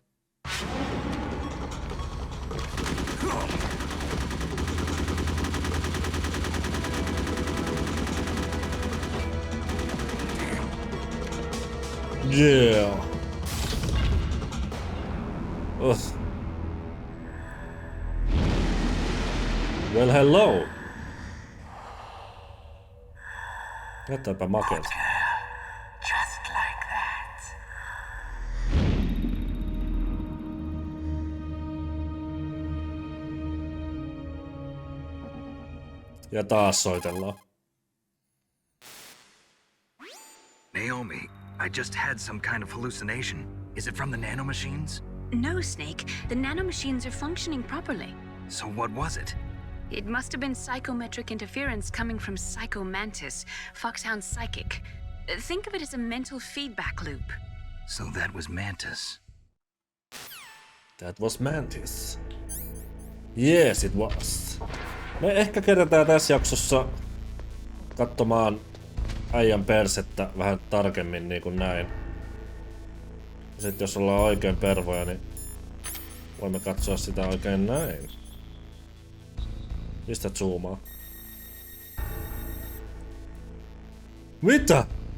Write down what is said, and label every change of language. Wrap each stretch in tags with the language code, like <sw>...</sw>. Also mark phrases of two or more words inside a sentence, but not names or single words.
<en>Yeah. Ugh. Well, hello.</en> <fi>Näyttääpä makeelta.</fi> <en>just like that.</en> <fi>Ja taas soitellaan.</fi> <en>Naomi, I just had some kind of hallucination. Is it from the nanomachines? No, Snake. The nanomachines are functioning properly. So what was it? It must have been psychometric interference coming from Psycho Mantis, Foxhound's psychic. Think of it as a mental feedback loop. So that was Mantis. That was Mantis. Yes, it was.</en> <fi>Me ehkä kerätään tässä jaksossa katsomaan äijän persettä vähän tarkemmin niin kuin näin. Sitten jos ollaan oikein pervoja, niin voimme katsoa sitä oikein näin. Mistä zoomaa? Mitä?</fi>